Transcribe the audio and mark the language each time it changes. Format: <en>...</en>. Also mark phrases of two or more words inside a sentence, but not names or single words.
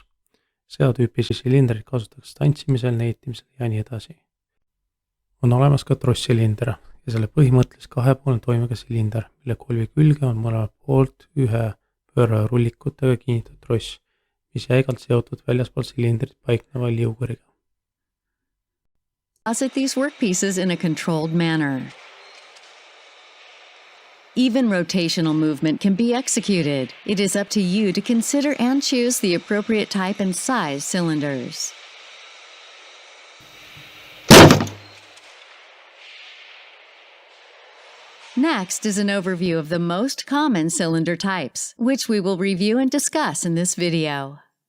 <et>Seda tüüpi silindrit kasutatakse tantsimisel, neetimisel ja nii edasi. On olemas ka trossilinder ja selle põhimõtteliselt kahepoolne toimega silinder, mille kolvi külge on mõlemalt poolt ühe pöörarullikutega kinnitatud tross, mis jäigalt seotud väljaspool silindrit paikneva liuguriga.</et> <en>Deposit these workpieces in a controlled manner. Even rotational movement can be executed. It is up to you to consider and choose the appropriate type and size cylinders. Next is an overview of the most common cylinder types, which we will review and discuss in this video.</en>